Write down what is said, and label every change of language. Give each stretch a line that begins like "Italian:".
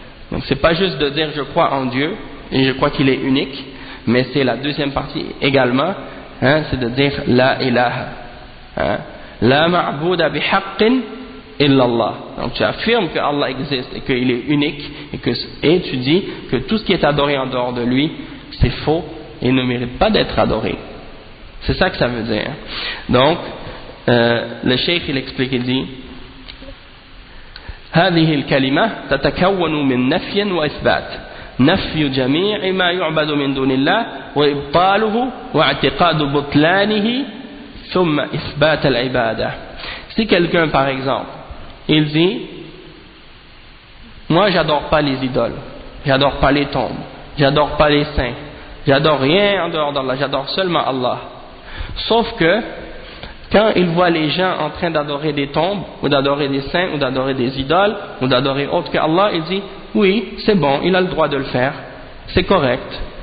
French: Donc c'est pas juste de dire je crois en Dieu et je crois qu'il est unique, mais c'est la deuxième partie également, hein, c'est de dire la ilaha. Hein.
Arabic: La ma'bouda bihaqqin illallah.
French: Donc tu affirmes que Allah existe et qu'il est unique, et tu dis que tout ce qui est adoré en dehors de lui, c'est faux et ne mérite pas d'être adoré. C'est ça que ça veut dire. Donc, le cheikh il explique, il dit
Arabic: هذه الكلمة تتكون من نفي وإثبات نفي جميع ما يعبد من دون الله وإبطاله واعتقاد بطلانه ثم إثبات العبادة.
French: Si quelqu'un par exemple il dit moi j'adore pas les idoles, j'adore pas les tombes, j'adore pas les saints, j'adore rien en dehors d'Allah, j'adore seulement Allah, sauf que quand il voit les gens en train d'adorer des tombes, ou d'adorer des saints, ou d'adorer des idoles, ou d'adorer autre que Allah, il dit, oui, c'est bon, il a le droit de le faire, c'est correct.